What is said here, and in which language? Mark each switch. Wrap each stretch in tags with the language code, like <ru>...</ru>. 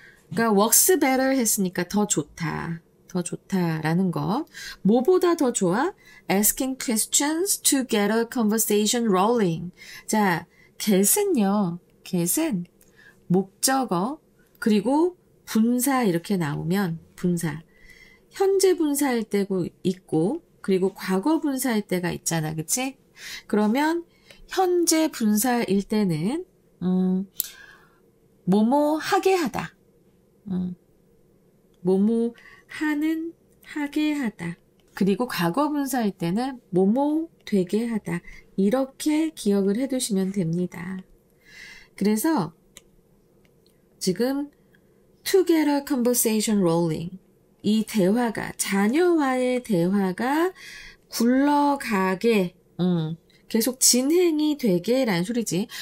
<ko>그러니까 works better 했으니까 더 좋다라는 것. 뭐보다 더 좋아?</ko> <en>Asking questions to get a conversation rolling.</en> <ko>자, get은 목적어 그리고 분사 이렇게 나오면 분사. 현재 분사일 때고 있고 그리고 과거 분사일 때가 있잖아. 그치? 그러면 현재 분사일 때는 뭐뭐 하게 하다. 뭐뭐 하게 하다. 그리고 과거 분사일 때는 뭐뭐 되게 하다. 이렇게 기억을 해두시면 됩니다. 그래서 지금</ko> <en>to get a conversation rolling.</en> <ko>이 대화가, 자녀와의 대화가 굴러가게, 계속 진행이 되게 라는 소리지.</ko>